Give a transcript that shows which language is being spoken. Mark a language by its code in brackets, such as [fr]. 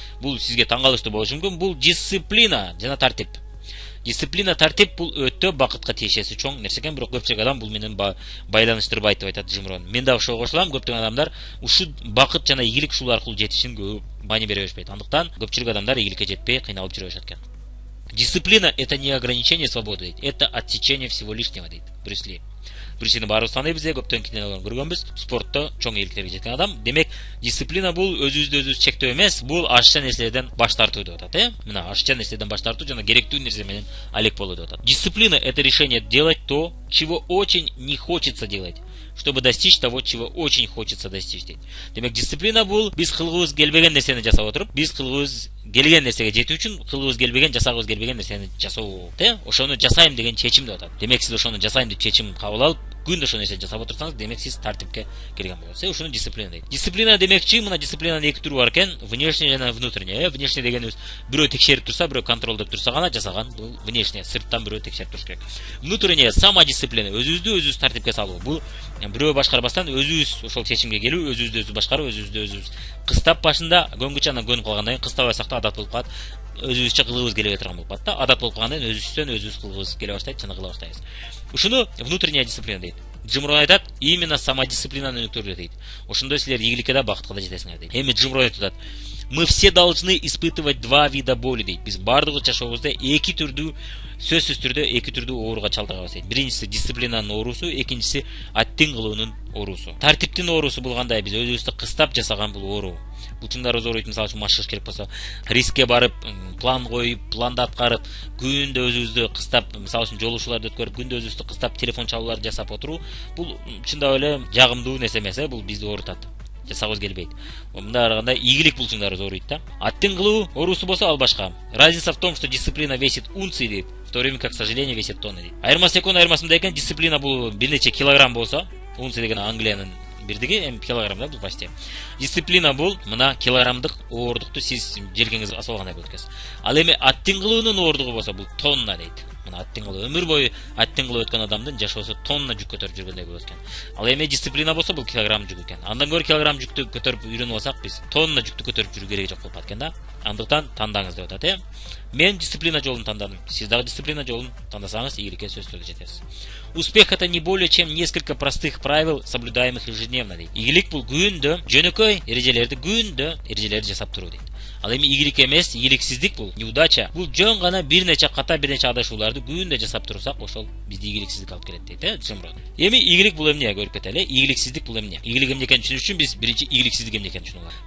[ky] Бул сизге таң калыштуу болушу мүмкүн. Бул дисциплина жана тартип. Дисциплина, тартип бул өтө бакытка тиешеси чоң нерсе экен, бирок көпчүлүк адам бул менен байланыштырбайт деп айтат Джим Рон. Мен да ошого кошулам. Көптөгөн адамдар ушул бакыт жана ийгилик ушул аркылуу жетишин көп маани бере беришпейт. Андыктан көпчүлүк адамдар ийгиликке жетпей кыйналып жүрө беришет экен. [ru] Дисциплина это не ограничение свободы [ky] дейт, [ru] это отсечение всего лишнего дейт Брюс Ли. [ky] Брюс Лини баарыбыз тааныйбыз, көптөгөн кинолорун көргөнбүз. Спортто чоң ийгиликтерге жеткен адам. Демек, дисциплина бул өзүбүздү чектөө эмес, бул ашча нерселерден баш тартуу деп атат. Мына ашча нерселерден баш тартуу жана керектүү нерсе менен алек болуу деп атат. [ru] Дисциплина это решение делать то, чего очень не хочется делать, чтобы достичь того, чего очень хочется достичь [ky] дейт. Демек, дисциплина бул биз кылгыбыз келбеген нерсени жасап отуруп, биз кылгыбыз келген нерсеге жетүү үчүн кылгыбыз келбеген, жасагыбыз келбеген нерсени жасоо. Ошону жасайм деген чечим деп атат. Демек, сиз ошону жасайм деп чечим кабыл алып, күндө ошол нерсени жасап отурсаңыз, демек сиз тартипке кирген болосуз. Ушуну дисциплина дейт. Дисциплина демекчи, мына дисциплинанын эки түрү бар экен, внешний жана внутренний. Внешний дегенибиз бирөө текшерип турса, бирөө контролдоп турса гана жасаган, бул внешний, сырттан бирөө текшерип туруш керек. Внутренний самодисциплина, өзүбүздү тартипке салуу. Бул бирөө башкарбастан өзүбүз ошол чечимге келүү, өзүбүздү башкарып, өзүбүздү кыстап башында көнгүчө, анан көнүп калгандан кийин кыстабайсак да адат болуп калат. Өзүбүзчө кылгыбыз келе турган болуп калат да. Адат болуп калгандан кийин өзүбүз кылгыбыз келе баштайт, жана кыла баштайбыз. Ушуну внутренняя дисциплина дейт. Джим Рон айтат, [ru] именно [ky] самодисциплинаны өнүктүрүү дейт. Ошондой силер ийгиликке да бакытка да жетесиңер дейт. Эми Джим Рон айтат, [ru] мы все должны испытывать два вида боли [ky] дейт. Биз бардыгыбыз жашообузда эки түрдүү, сөзсүз түрдө эки түрдүү ооруга чалдыгабыз дейт. Биринчиси дисциплинанын оорусу, экинчиси аттин кылуунун оорусу. Тартиптин оорусу болгондой биз өзүбүздү кыстап жасаган бул оору. Бул чындарыбыз ооруйт, мисалы үчүн машыгыш керек болсо, рискке барып, план коюп, планды аткарып, күндө өзүбүздү кыстап, мисалы үчүн жолуушууларды өткөрүп, күндө өзүбүздү кыстап телефон чалууларды жасап отуруу, бул чындап эле жагымдуу нерсе эмес, бул бизди оорутат. Жасагыбыз келбейт. Мындай караганда ийгилик бул чындарыбыз ооруйт да. Аттин кылуу оорусу болсо ал башка. [ru] Разница в том, что дисциплина весит унции [ky] дейт, [ru] в то время как сожаление весит тонны дейт. [ky] Айырмасы экөөнүн айырмасы мындай экен, дисциплина бул бир нече килограмм болсо, унция деген Англиянын бирдиги, эми килограмм да бул [ru] почти. [ky] Дисциплина бул мына килограммдык оордукту сиз желкеңизге асып алгандай болот экенсиз. Ал эми аттин кылуунун оордугу болсо бул тонна дейт. Мына аттен кылып өмүр бою аттен кылып өткөн адамдын жашоосу тонна жүк көтөрүп жүргөндөй болот экен. Ал эми дисциплина болсо бул килограмм жүк экен. Андан көрө килограмм жүктү көтөрүп үйрөнүп алсак биз тонна жүктү көтөрүп жүрүү кереги жок болуп калат экен да. Андыктан тандаңыз деп атат, Мен дисциплина жолун тандадым. Сиз дагы дисциплина жолун тандасаңыз ийгиликке сөзсүз түрдө жетесиз. [ru] Успех это не более чем несколько простых правил, соблюдаемых ежедневно [ky] дейт. Ийгилик бул күндө жөнөкөй эрежелерди жасап туруу дейт. Ал эми ийгилик эмес, ийгиликсиздик бул, [ru] неудача. [ky] Бул жөн гана бир нече ката, бир нече адашууларды күндө жасап турсак, ошол бизди ийгиликсиздик алып келет дейт, Жомрон. Эми ийгилик бул эмне көрүп кетели? Ийгиликсиздик бул эмне? Ийгилик эмне экенин түшүнүш үчүн биз биринчи ийгиликсиздик эмне экенин түшүнүп алалы.